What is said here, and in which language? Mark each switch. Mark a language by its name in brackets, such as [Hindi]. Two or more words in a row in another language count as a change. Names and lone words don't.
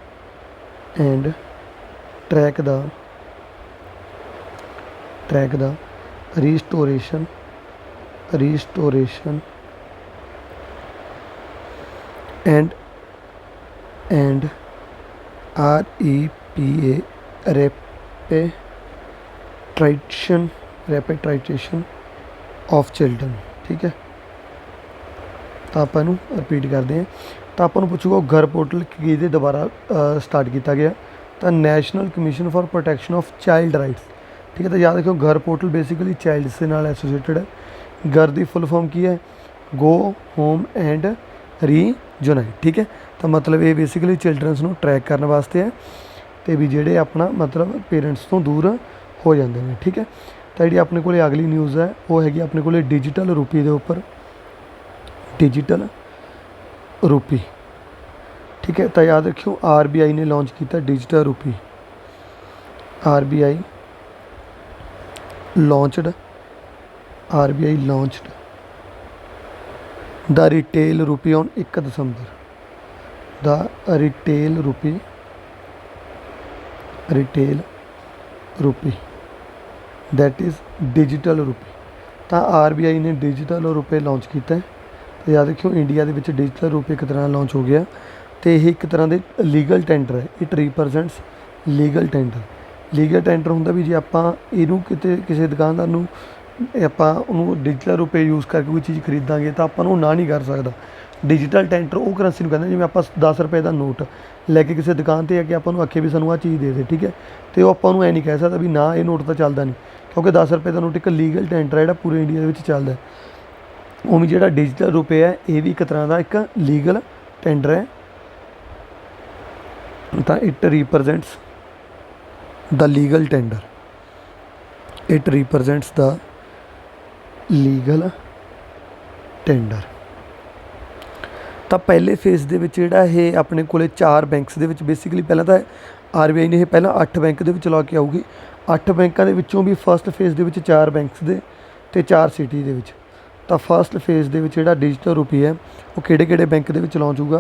[English] and repatriation of children। [Punjabi] ਠੀਕ ਹੈ, ਤਾਂ ਆਪਾਂ ਇਹਨੂੰ ਰਿਪੀਟ ਕਰਦੇ ਹਾਂ। ਤਾਂ ਆਪਾਂ ਨੂੰ ਪੁੱਛੂਗਾ ਗਰ ਪੋਰਟਲ ਕਿਹਦੇ ਦੁਆਰਾ ਸਟਾਰਟ ਕੀਤਾ ਗਿਆ? ਤਾਂ ਨੈਸ਼ਨਲ ਕਮਿਸ਼ਨ ਫॉर ਪ੍ਰੋਟੈਕਸ਼ਨ ਆਫ ਚਾਈਲਡ ਰਾਈਟਸ। ਠੀਕ ਹੈ, ਤਾਂ ਯਾਦ ਰੱਖਿਓ ਗਰ ਪੋਰਟਲ ਬੇਸਿਕਲੀ ਚਾਈਲਡਸ ਦੇ ਨਾਲ ਐਸੋਸੀਏਟਡ ਹੈ। ਗਰ ਦੀ [English] full form [Punjabi] ਕੀ ਹੈ? ਗੋ ਹੋਮ ਐਂਡ ਰੀਯੂਨਾਈਟ। ਠੀਕ ਹੈ, ਤਾਂ ਮਤਲਬ ਇਹ ਬੇਸਿਕਲੀ ਚਿਲਡਰਨਸ ਨੂੰ ਟਰੈਕ ਕਰਨ ਵਾਸਤੇ ਹੈ ਅਤੇ ਵੀ ਜਿਹੜੇ ਆਪਣਾ ਮਤਲਬ ਪੇਰੈਂਟਸ ਤੋਂ ਦੂਰ ਹੋ ਜਾਂਦੇ ਨੇ। ਠੀਕ ਹੈ, ਤਾਂ ਜਿਹੜੀ ਆਪਣੇ ਕੋਲ ਅਗਲੀ ਨਿਊਜ਼ ਹੈ ਉਹ ਹੈਗੀ ਆਪਣੇ ਕੋਲ [English] digital rupee [Punjabi] ਦੇ ਉੱਪਰ, [English] digital rupee. [Punjabi] ਠੀਕ ਹੈ, ਤਾਂ ਯਾਦ ਰੱਖਿਓ RBI ਨੇ ਲਾਂਚ ਕੀਤਾ [English] digital rupee. RBI launched the retail rupee on 1 December। the retail rupee that is digital rupee। [Punjabi] ਤਾਂ RBI ਨੇ ਡਿਜੀਟਲ ਰੁਪਏ ਲਾਂਚ ਕੀਤਾ। ਅਤੇ ਯਾਦ ਰੱਖਿਓ ਇੰਡੀਆ ਦੇ ਵਿੱਚ ਡਿਜੀਟਲ ਰੁਪਏ ਇੱਕ ਤਰ੍ਹਾਂ ਲਾਂਚ ਹੋ ਗਿਆ ਅਤੇ ਇਹ ਇੱਕ ਤਰ੍ਹਾਂ ਦੇ [English] legal tender [Punjabi] ਹੈ। [English] it represents legal tender. legal tender [Punjabi] ਹੁੰਦਾ ਵੀ ਜੇ ਆਪਾਂ ਇਹਨੂੰ ਕਿਤੇ ਕਿਸੇ ਦੁਕਾਨਦਾਰ ਨੂੰ ਆਪਾਂ ਉਹਨੂੰ ਡਿਜੀਟਲ ਰੁਪਏ ਯੂਜ਼ ਕਰਕੇ ਕੋਈ ਚੀਜ਼ ਖਰੀਦਾਂਗੇ ਤਾਂ ਆਪਾਂ ਨੂੰ ਨਾ ਨਹੀਂ ਕਰ ਸਕਦਾ। [English] digital tender [Punjabi] ਉਹ ਕਰੰਸੀ ਨੂੰ ਕਹਿੰਦੇ ਜਿਵੇਂ ਆਪਾਂ 10 ਰੁਪਏ ਦਾ ਨੋਟ ਲੈ ਕੇ ਕਿਸੇ ਦੁਕਾਨ 'ਤੇ ਆ ਕੇ ਆਪਾਂ ਨੂੰ ਆਖੇ ਵੀ ਸਾਨੂੰ ਆਹ ਚੀਜ਼ ਦੇ ਦੇ। ਠੀਕ ਹੈ, ਅਤੇ ਉਹ ਆਪਾਂ ਨੂੰ ਐਂ ਨਹੀਂ ਕਹਿ ਸਕਦਾ ਵੀ ਨਾ ਇਹ ਨੋਟ ਤਾਂ ਚੱਲਦਾ ਨਹੀਂ, ਕਿਉਂਕਿ 10 ਰੁਪਏ ਦਾ ਨੋਟ ਇੱਕ [English] legal tender [Punjabi] ਹੈ ਜਿਹੜਾ ਪੂਰੇ ਇੰਡੀਆ ਦੇ ਵਿੱਚ ਚੱਲਦਾ। ਉਵੇਂ ਜਿਹੜਾ ਡਿਜੀਟਲ ਰੁਪਏ ਹੈ ਇਹ ਵੀ ਇੱਕ ਤਰ੍ਹਾਂ ਦਾ ਇੱਕ [English] legal tender [Punjabi] ਹੈ। [English] ਤਾਂ it represents the legal tender, it represents the legal tender। [Punjabi] ਤਾਂ ਪਹਿਲੇ ਫੇਜ਼ ਦੇ ਵਿੱਚ ਜਿਹੜਾ ਇਹ ਆਪਣੇ ਕੋਲੇ 4 ਬੈਂਕਸ ਦੇ ਵਿੱਚ ਬੇਸਿਕਲੀ ਪਹਿਲਾਂ ਤਾਂ RBI ਨੇ ਇਹ ਪਹਿਲਾਂ 8 ਬੈਂਕ ਦੇ ਵਿੱਚ ਲਾ ਕੇ ਆਊਗੀ। 8 ਬੈਂਕਾਂ ਦੇ ਵਿੱਚੋਂ ਵੀ [English] first phase [Punjabi] ਦੇ ਵਿੱਚ 4 ਬੈਂਕਸ ਦੇ ਅਤੇ 4 ਸਿਟੀ ਦੇ ਵਿੱਚ। ਤਾਂ [English] first phase [Punjabi] ਦੇ ਵਿੱਚ ਜਿਹੜਾ ਡਿਜੀਟਲ ਰੁਪਏ ਹੈ ਉਹ ਕਿਹੜੇ ਬੈਂਕ ਦੇ ਵਿੱਚ ਲਾਂਚ ਹੋਊਗਾ?